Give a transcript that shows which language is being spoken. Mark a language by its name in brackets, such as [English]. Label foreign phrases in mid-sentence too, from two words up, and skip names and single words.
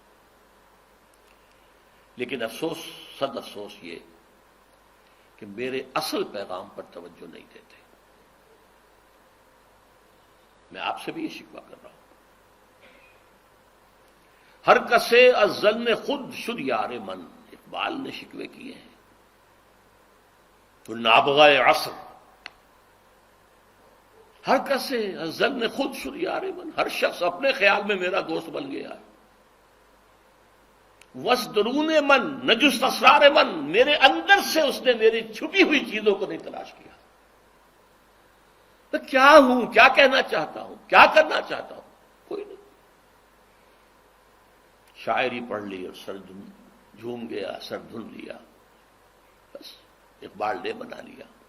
[Urdu] لیکن افسوس، صد افسوس یہ کہ میرے اصل پیغام پر توجہ نہیں دیتے۔ میں آپ سے بھی یہ شکوہ کر رہا ہوں۔ [Persian] ہر کسے از ظن خود شد یار من، [Urdu] اقبال نے شکوے کیے ہیں۔ تو نابغہ عصر، [Persian] ہر کسے از ظن خود شد یار من، [Urdu] ہر شخص اپنے خیال میں میرا دوست بن گیا ہے۔ [Persian] وس درون من نجست اسرار من، [Urdu] میرے اندر سے اس نے میری چھپی ہوئی چیزوں کو نہیں تلاش کیا۔ میں کیا ہوں، کیا کہنا چاہتا ہوں، کیا کرنا چاہتا ہوں، کوئی نہیں۔ شاعری پڑھ لی اور سر جھوم گیا، سر دھن لیا، بس اقبال نے بنا لیا۔